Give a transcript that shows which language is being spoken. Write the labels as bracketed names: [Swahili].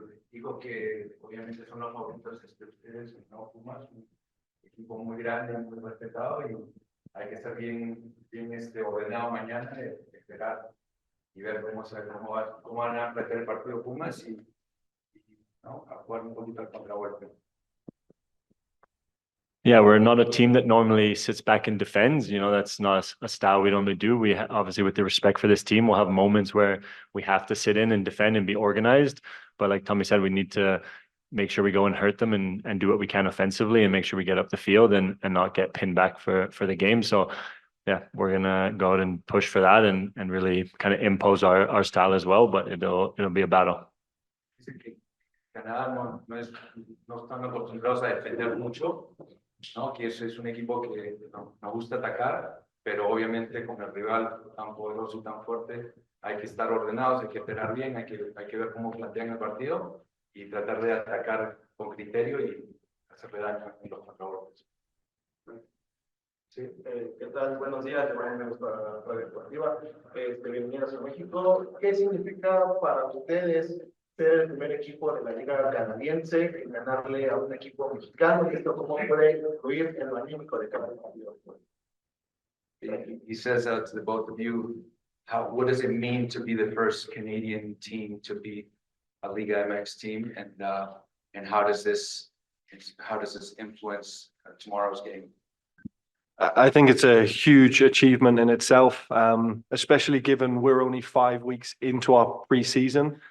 [Spanish] Digo que obviamente son los favoritos de ustedes, ¿no? Pumas, un equipo muy grande, muy respetado, y hay que estar bien ordenado mañana, esperar y ver cómo van a meter el partido Pumas y ¿no? A jugar un poquito al contragolpe. [English] Yeah, we're not a team that normally sits back and defends. That's not a style we normally do. We obviously, with the respect for this team, we'll have moments where we have to sit in and defend and be organized. But like Tommy said, we need to make sure we go and hurt them and do what we can offensively and make sure we get up the field and not get pinned back for the game. So yeah, we're gonna go out and push for that and really kind of impose our style as well. But it'll be a battle. [Spanish] Canadá no están acostumbrados a defender mucho, ¿no? Que es un equipo que nos gusta atacar, pero obviamente con el rival tan poderoso y tan fuerte hay que estar ordenados, hay que esperar bien, hay que ver cómo plantean el partido y tratar de atacar con criterio y hacerle daño en los contragolpes. Sí, ¿qué tal? Buenos días, de nuestra radio deportiva. Bienvenidos a México. ¿Qué significa para ustedes ser el primer equipo de la Liga Canadiense en ganarle a un equipo mexicano? ¿Y esto cómo puede influir en lo anímico de cada partido? [English] He says to the both of you, what does it mean to be the first Canadian team to beat a Liga MX team, and how does this influence tomorrow's game? I think it's a huge achievement in itself, especially given we're only 5 weeks into our pre-season.